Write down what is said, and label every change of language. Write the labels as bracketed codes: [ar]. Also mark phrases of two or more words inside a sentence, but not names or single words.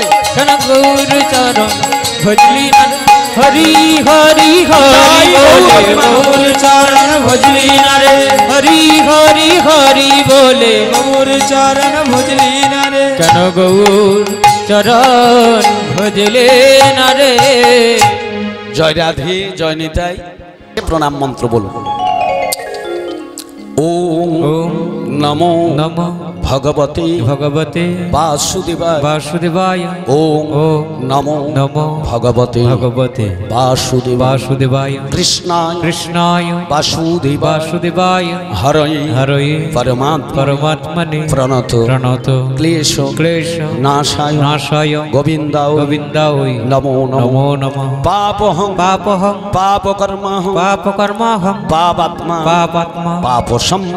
[bn] কেন গৌর চরণ ভজলি না রে হরি হরি হরি বলে গৌর চরণ ভজলি না রে হরি হরি হরি বলে গৌর চরণ ভজলি না রে কেন গৌর চরণ ভজলে না রে জয় রাধে জয় নিতাই প্রণাম মন্ত্র বলুন ওম [sa] ওম নমো নমঃ ভগবতে ভগবতে বাসুদেবায় বাসুদেবায় ওম ওম নমো নমো ভগবতে ভগবতে বাসুদেবায় বাসুদেবায় কৃষ্ণায় কৃষ্ণায় বাসুদেবায় বাসুদেবায় হরয়ে হরয়ে পরমাত্মা পরমাত্মনে প্রণত প্রণত ক্লেশ ক্লেশ নাশায় নাশায় গোবিন্দায় গোবিন্দায় নমো নমো নমো নমঃ পাপহং পাপহং পাপকর্মহং পাপকর্মাহং পাপাত্মা পাপাত্মা পাপসম্ভব